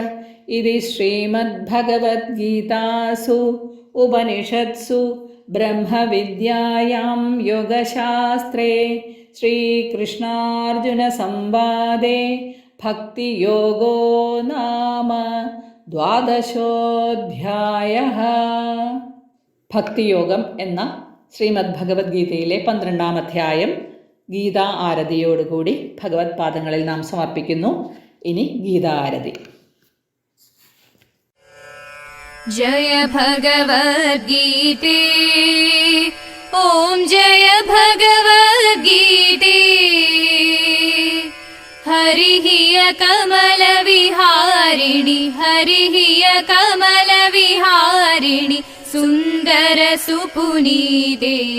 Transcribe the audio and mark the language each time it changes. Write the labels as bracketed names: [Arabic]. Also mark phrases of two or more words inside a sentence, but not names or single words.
[Sanskrit] ഇതി ശ്രീമദ്ഭഗവദ്ഗീതാസു ഉപനിഷത്സു ബ്രഹ്മവിദ്യായാം യോഗശാസ്ത്രേ ശ്രീകൃഷ്ണാർജുന സംവാദേ ഭക്തിയോഗോ നാമ 12ാധ്യായഃ. [Malayalam] ഭക്തിയോഗം എന്ന ശ്രീമദ് ഭഗവത്ഗീതയിലെ 12ാം അധ്യായം ഗീതാ ആരതിയോടുകൂടി ഭഗവത് പാദങ്ങളിൽ നാം സമർപ്പിക്കുന്നു. ഇനി ഗീതാ ആരതി. [Sanskrit] जय भगवद्गीते ॐ जय भगवद्गीते हरिः कमलविहारिणि हरिः कमलविहारिणि सुन्दर सुपुनीते